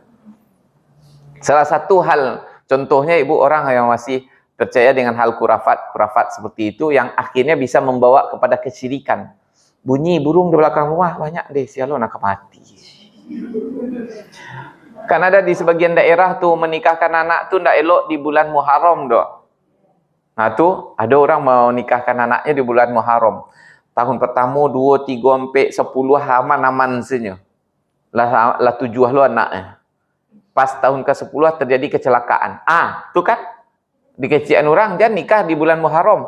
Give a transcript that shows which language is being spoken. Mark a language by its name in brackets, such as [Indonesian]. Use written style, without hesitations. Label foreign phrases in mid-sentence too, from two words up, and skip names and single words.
[Indonesian] Salah satu hal contohnya ibu orang yang masih percaya dengan hal kurafat seperti itu yang akhirnya bisa membawa kepada kesyirikan. Bunyi burung di belakang rumah banyak deh, [Minangkabau] sialo nak mati. [Indonesian] Kan ada di sebagian daerah tu menikahkan anak [Minangkabau] tu ndak elok [Indonesian] di bulan Muharram doh. Nah tu ada orang mau nikahkan anaknya di bulan Muharram. Tahun pertama 2, 3 sampai 10 aman-aman saja. [Minangkabau] Lah 7 lo anaknya. [Indonesian] Pas tahun ke-10 terjadi kecelakaan. [Minangkabau] Tu kan dikecian orang [Indonesian] jangan nikah di bulan Muharram.